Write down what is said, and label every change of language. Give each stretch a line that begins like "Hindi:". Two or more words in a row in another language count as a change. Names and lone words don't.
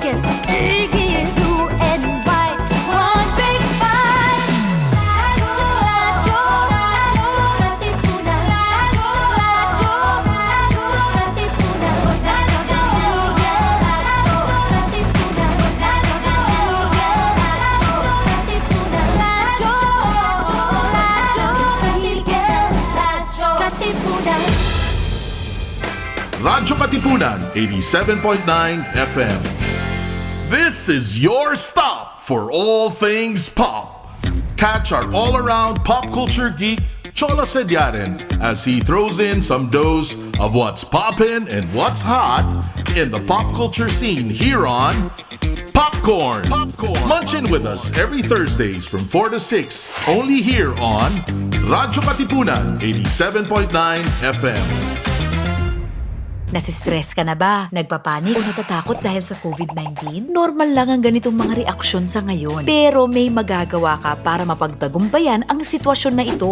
Filipino: tigil, tigil.
English: UNY, one big fight. Radyo, katipunan. Radyo, katipunan. Radyo Katipunan 87.9 FM. This is your stop for all things pop. Catch our all-around pop culture geek Chola Sediaren as he throws in some dose of what's poppin' and what's hot in the pop culture scene here on Popcorn. Munchin' with us every Thursdays from 4 to 6, only here on Radyo Katipunan 87.9 FM.
Filipino: Nasistress ka na ba? Nagpapanik o natatakot dahil sa COVID-19? Normal lang ang ganitong mga reaksyon sa ngayon. Pero may magagawa ka para mapagtagumpayan ang sitwasyon na ito.